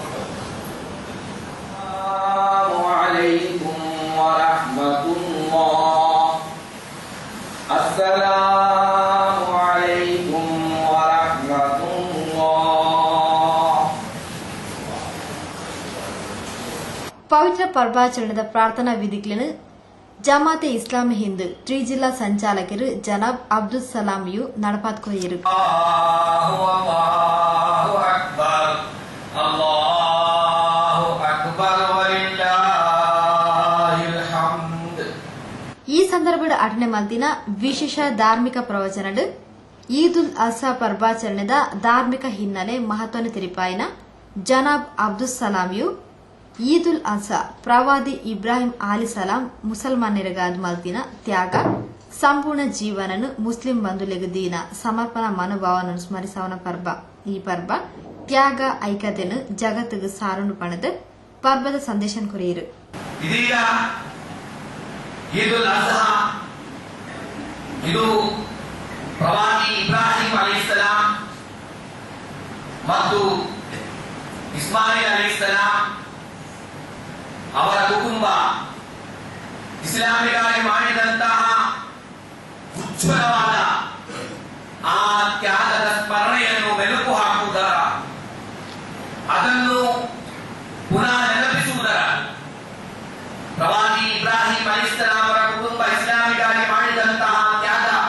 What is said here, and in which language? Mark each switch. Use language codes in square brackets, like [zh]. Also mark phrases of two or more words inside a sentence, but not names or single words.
[ar] السلام عليكم ورحمة الله. [tcy] ಪವಿತ್ರ ಪರ್ಬಾಚರಣೆದ ಪ್ರಾರ್ಥನಾ ವಿಧಿಗಳನ್ನು ಜಮಾತೆ ಇಸ್ಲಾಮಿ ಹಿಂದ್ ತ್ರಿಜಿಲ್ಲಾ ಸಂಚಾಲಕರು ಜನಾಬ್ ಅಬ್ದುಲ್ ಸಲಾಂ ಯು ನಡಪಾತ್ಕೊಯ್ಯರು. ಈ ಸಂದರ್ಭದ ಅಟನೆ ಮಲ್ತಿನ ವಿಶೇಷ ಧಾರ್ಮಿಕ ಪ್ರವಚನಡು ಈದುಲ್ ಅಜಾ ಪರ್ಬಾಚರಣೆದ ಧಾರ್ಮಿಕ ಹಿನ್ನೆಲೆ ಮಹತ್ವನ ತಿರಿಪಾಯಿನ ಜನಾಬ್ ಅಬ್ದುಲ್ ಸಲಾಂ ಯು ಈದುಲ್ ಅಜಾ ಪ್ರವಾದಿ ಇಬ್ರಾಹಿಂ ಅಲಿ ಸಲಾಂ ಮುಸಲ್ಮಾನರಿಗಾದ ಮಲ್ತಿನ ತ್ಯಾಗ ಸಂಪೂರ್ಣ ಜೀವನನು ಮುಸ್ಲಿಂ ಬಂಧುಲೆಗೆ ದೀನ ಸಮರ್ಪಣಾ ಮನೋಭಾವನನ್ನು ಸ್ಮರಿಸವನ ಪರ್ಬ. ಈ ಪರ್ಬ ತ್ಯಾಗ ಐಕ್ಯತೆಯನ್ನು ಜಗತ್ತಿಗೆ ಸಾರನು ಪಣದ ಪರ್ಬದ ಸಂದೇಶ ಕೊರೆಯರು. [kn] ಈದುಲ್ ಅಜಾ ಇದು ಪ್ರವಾದಿ ಇಬ್ರಾಹಿಂ ಅಲೈಹಿಸ್ಸಲಾಂ ಮತ್ತು ಇಸ್ಮಾಯಿಲ್ ಅಲೈಹಿಸ್ಸಲಾಂ ಅವರ ಕುಟುಂಬ ಇಸ್ಲಾಮಿಗಾಗಿ ಮಾಡಿದಂತಹ ಉಜ್ವಲವಾದ ಆ ತ್ಯಾಗದ ಸ್ಮರಣೆಯನ್ನು ಮೆಲುಕು ಹಾಕುವುದರ, ಅದನ್ನು ಪುನಃ ನೆನಪಿಸುವುದರ, ಪ್ರವಾದಿ ಇಬ್ರಾಹಿಂ ಅಲೈಹಿಸ್ಸಲಾಂ ಅವರ ಕುಟುಂಬ ಇಸ್ಲಾಮಿಗಾಗಿ ಮಾಡಿದಂತಹ ತ್ಯಾಗ,